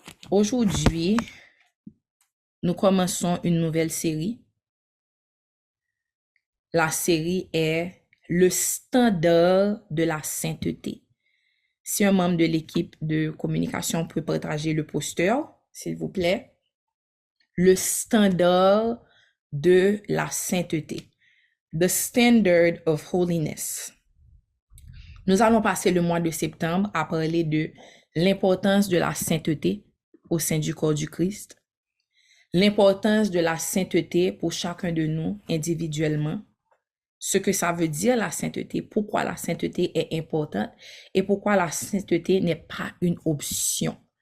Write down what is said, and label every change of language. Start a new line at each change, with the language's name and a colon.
French: Aujourd'hui, nous commençons une nouvelle série. La série est le standard de la sainteté. Si un membre de l'équipe de communication peut partager le poster, s'il vous plaît. Le standard de la sainteté.
English: The standard of holiness.
French: Nous allons passer le mois de septembre à parler de l'importance de la sainteté au sein du corps du Christ, l'importance de la sainteté pour chacun de nous individuellement, ce que ça veut dire la sainteté, pourquoi la sainteté est importante et pourquoi la sainteté n'est pas une option.